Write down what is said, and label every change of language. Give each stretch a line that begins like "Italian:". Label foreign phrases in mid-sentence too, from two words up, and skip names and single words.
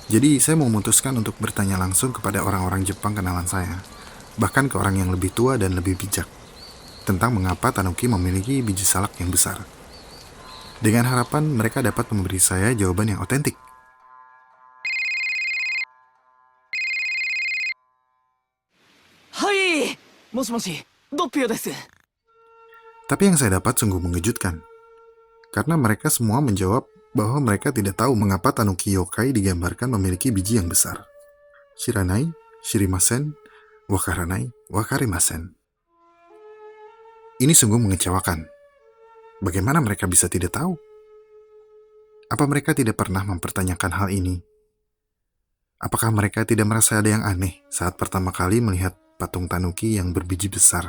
Indonesian: Jadi saya memutuskan untuk bertanya langsung kepada orang-orang Jepang kenalan saya, bahkan ke orang yang lebih tua dan lebih bijak, tentang mengapa tanuki memiliki biji salak yang besar. Dengan harapan mereka dapat memberi saya jawaban yang otentik.
Japanese: Hai, moshi, Doppio desu.
Indonesian: Tapi yang saya dapat sungguh mengejutkan, karena mereka semua menjawab bahwa mereka tidak tahu mengapa tanuki yokai digambarkan memiliki biji yang besar.
Japanese: 知らない、知りません、分からない、分かりません.
Indonesian: Ini sungguh mengecewakan. Bagaimana mereka bisa tidak tahu? Apa mereka tidak pernah mempertanyakan hal ini? Apakah mereka tidak merasa ada yang aneh saat pertama kali melihat patung tanuki yang berbiji besar?